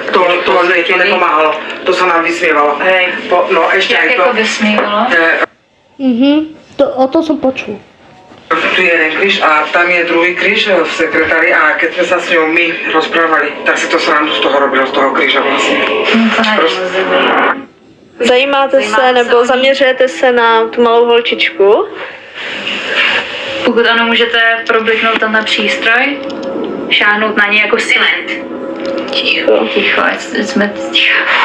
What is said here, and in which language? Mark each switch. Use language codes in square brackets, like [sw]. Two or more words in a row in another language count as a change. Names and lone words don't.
[sk] To nepomáhalo. To sa nám vysmievalo. Hej. No ešte [cs] Jak [sk] aj to. [cs] jako vysmívalo? [sk] O to som počul. Tu je jeden kríž a tam je druhý kríž v sekretári a keď sme sa s ňou my rozprávali, tak si to srandu z toho robilo, z toho kríža vlastne. [cs] To není moc dobrý. Zajímáte se nebo zaměřujete se na tu malou holčičku? Pokud ano, můžete probliknout tam na přístroj, šáhnout na něj jako silent. Ticho. Ticho, ať jsme ticho.